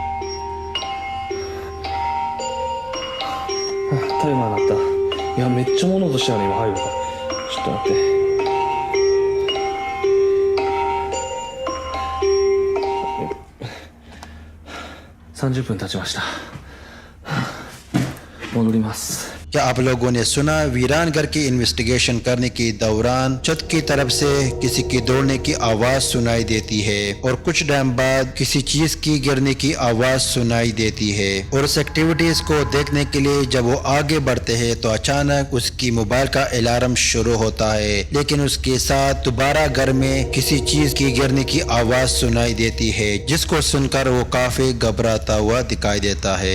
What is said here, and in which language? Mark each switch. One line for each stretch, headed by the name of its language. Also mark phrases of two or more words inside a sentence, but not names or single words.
Japanese: タイマー鳴った。いや、めっちゃ物音したね。今入るから。ちょっと待って。30分経ちました。戻ります。
Hindi: क्या आप लोगों ने सुना वीरान घर की इन्वेस्टिगेशन करने के दौरान छत की तरफ से किसी की दौड़ने की आवाज सुनाई देती है और कुछ टाइम बाद किसी चीज की गिरने की आवाज सुनाई देती है। और उस एक्टिविटीज को देखने के लिए जब वो आगे बढ़ते हैं तो अचानक उसकी मोबाइल का अलार्म शुरू होता है, लेकिन उसके साथ दोबारा घर में किसी चीज की गिरने की आवाज सुनाई देती है, जिसको सुनकर वो काफी घबराता हुआ दिखाई देता है।